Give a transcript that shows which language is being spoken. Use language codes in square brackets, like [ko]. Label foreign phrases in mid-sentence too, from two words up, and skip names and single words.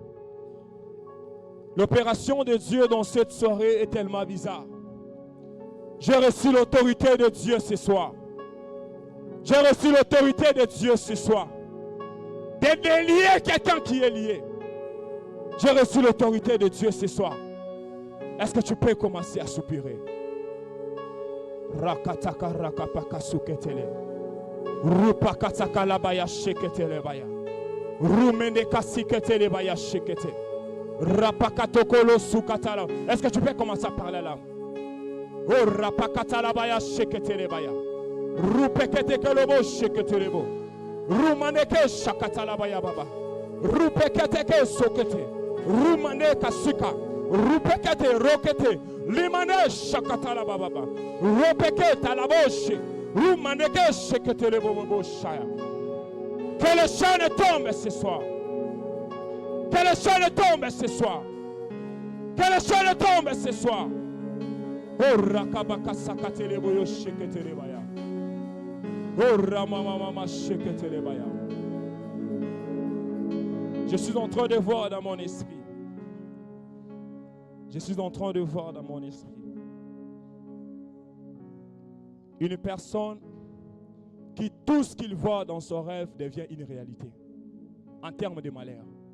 [fr] L'opération de Dieu dans cette soirée est tellement bizarre. J'ai reçu l'autorité de Dieu ce soir. J'ai reçu l'autorité de Dieu ce soir. De délier quelqu'un qui est lié. J'ai reçu l'autorité de Dieu ce soir. Est-ce que tu peux commencer à soupirer? Rakataka rakapaka suketele. Rupakataka labaya sheketele baya. Rumende kasiketele baya shekete. Rapakatokolo sukatala. Est-ce que tu peux commencer à parler là? Oh rapakatala baya sheketele baya. Rupekete kelobo sheketele bo. Rumaneke shakatala baya baba. Rupekete ke sokete. Rumane kasika. Rupekete rokete. Limane shakatala baba. Rupekete la boshe. Rumaneke sheketele bobo shaya. Que le chaîne tombe ce soir. Que le chaîne tombe ce soir. Que le chaîne tombe ce soir. Oh rakabaka sakatele boyo sheketele baya. Oh ramamama sheketele baya. Je suis en train de voir dans mon esprit. Je suis en train de voir dans mon esprit une personne qui tout ce qu'il voit dans son rêve devient une réalité en termes de malheur.